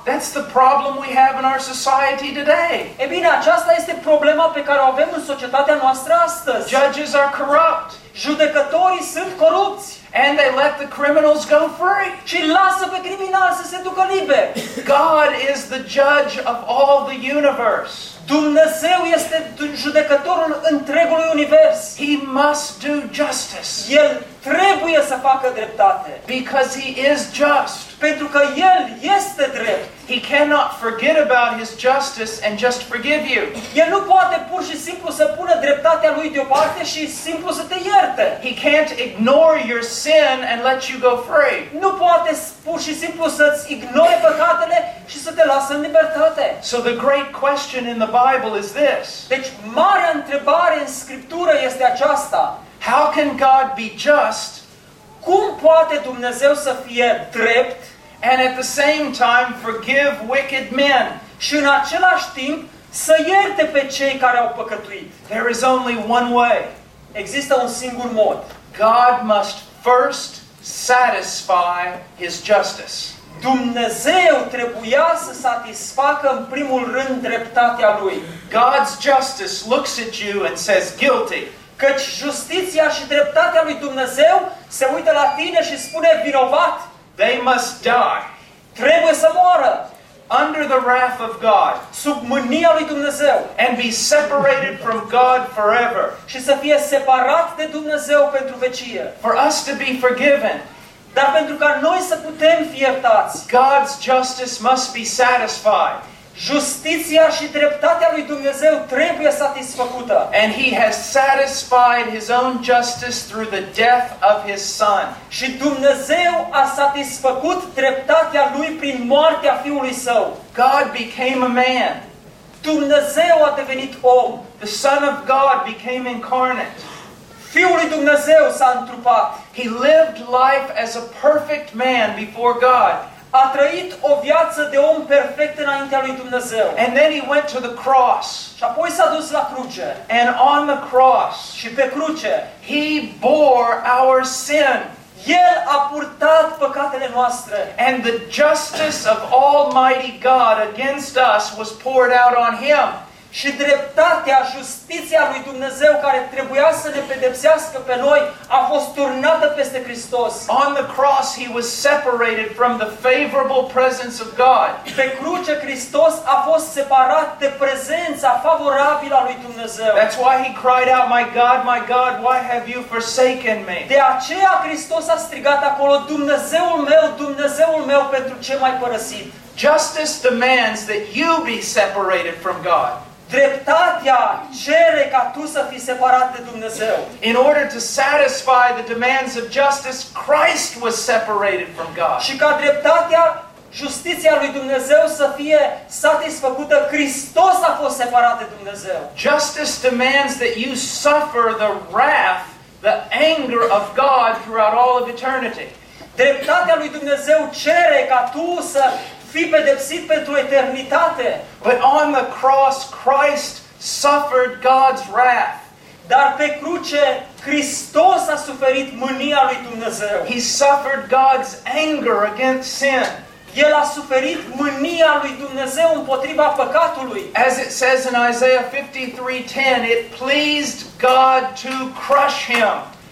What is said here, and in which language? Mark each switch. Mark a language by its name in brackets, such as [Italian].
[English] That's the problem we have in our society today. [Romanian] E bine, aceasta este problema pe care o avem în societatea noastră astăzi. [English] Judges are corrupt. [Romanian] Judecătorii sunt corupți. [English] And they let the criminals go free. [Romanian] Și lasă pe criminali să se ducă liber. [English] God is the judge of all the universe. [Romanian] Dumnezeu este judecătorul întregului univers. [English] He must do justice. [Romanian] El trebuie să facă dreptate. [English] Because he is just. [Romanian] Pentru că el este drept. [English] He cannot forget about his justice and just forgive you. [Romanian] El nu poate pur și simplu să pună dreptatea lui deoparte și simplu să te ierte. [English] He can't ignore your sin and let you go free. [Romanian] Nu poate pur și simplu să-ți ignore păcatele și să te lasă în libertate. [English] So the great question in the Bible is this. [Romanian] Deci marea întrebare în Scriptură este aceasta. [English] How can God be just? [Romanian] Cum poate Dumnezeu să fie drept? [English] And at the same time forgive wicked men. [Romanian] Și în același timp să ierte pe cei care au păcătuit. [English] There is only one way. [Romanian] Există un singur mod. [English] God must first satisfy his justice. [Romanian] Dumnezeu trebuia să satisfacă în primul rând dreptatea lui. [English] God's justice looks at you and says guilty. [Romanian] Căci justiția și dreptatea lui Dumnezeu se uită la tine și spune vinovat. [English] They must die. [Romanian] Trebuie să moară. [English] Under the wrath of God. [Romanian] Sub mânia lui Dumnezeu. [English] And be separated from God forever. [Romanian] Și să fie separat de Dumnezeu pentru vecie. [English] For us to be forgiven. [Romanian] Dar pentru ca noi să putem fi iertați. [English] God's justice must be satisfied. [Romanian] Justiția și dreptatea lui Dumnezeu trebuie satisfăcută. [English] And he has satisfied his own justice through the death of his son. [Romanian] Și Dumnezeu a satisfăcut dreptatea lui prin moartea fiului său. [English] God became a man. [Romanian] Dumnezeu a devenit om. [English] The son of God became incarnate. [Romanian] Fiul lui Dumnezeu s-a întrupat. [English] He lived life as a perfect man before God. [Romanian] A trăit o viață de om perfect înaintea lui Dumnezeu. [English] And then he went to the cross. [Romanian] Și apoi s-a dus la cruce. [English] And on the cross, [Romanian] și pe cruce, [English] he bore our sin. [Romanian] El a purtat păcatele noastre. [English] And the justice of Almighty God against us was poured out on him. [Romanian] Și dreptatea, justiția lui Dumnezeu care trebuia să ne pedepsească pe noi a fost turnată peste Hristos. [English] On the cross he was separated from the favorable presence of God. [Romanian] Pe cruce Hristos a fost separat de prezența favorabilă a lui Dumnezeu. [English] That's why he cried out, my God, why have you forsaken me? [Romanian] De aceea Hristos a strigat acolo, Dumnezeul meu, pentru ce m-ai părăsit? [English] Justice demands that you be separated from God. [Romanian] Dreptatea cere ca tu să fii separat de Dumnezeu. [English] In order to satisfy the demands of justice, Christ was separated from God. [Romanian] Și ca dreptatea, justiția lui Dumnezeu să fie satisfăcută, Hristos a fost separat de Dumnezeu. [English] Justice demands that you suffer the wrath, the anger of God throughout all of eternity. [Romanian] Dreptatea lui Dumnezeu cere ca tu să fii pedepsit pentru eternitate. [English] But on the cross, Christ suffered God's wrath. [Romanian] Dar pe cruce, Hristos a suferit mânia lui Dumnezeu. [English] He suffered God's anger against sin. [Romanian] El a suferit mânia lui Dumnezeu împotriva păcatului. [English] As it says in Isaiah 53:10, it pleased God to crush him.